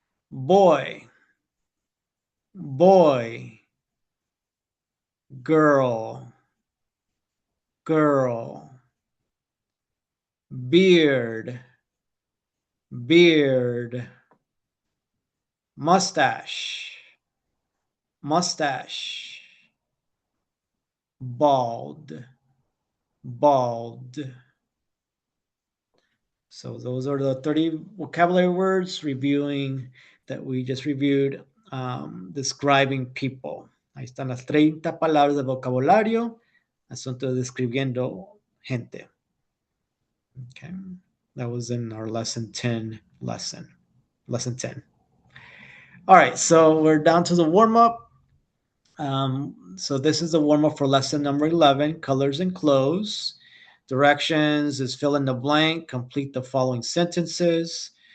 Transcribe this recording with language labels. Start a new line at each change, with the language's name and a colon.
English: boy, boy, girl, girl, beard, beard, mustache, mustache, bald, bald. So those are the 30 vocabulary words reviewing that we just reviewed, describing people.
Spanish: Ahí están las 30 palabras de vocabulario, asunto describiendo gente.
English: Okay, that was in our lesson 10 lesson 10. All right, so we're down to the warm-up. So this is the warm-up for lesson number 11, colors and clothes. Directions is fill in the blank, complete the following sentences.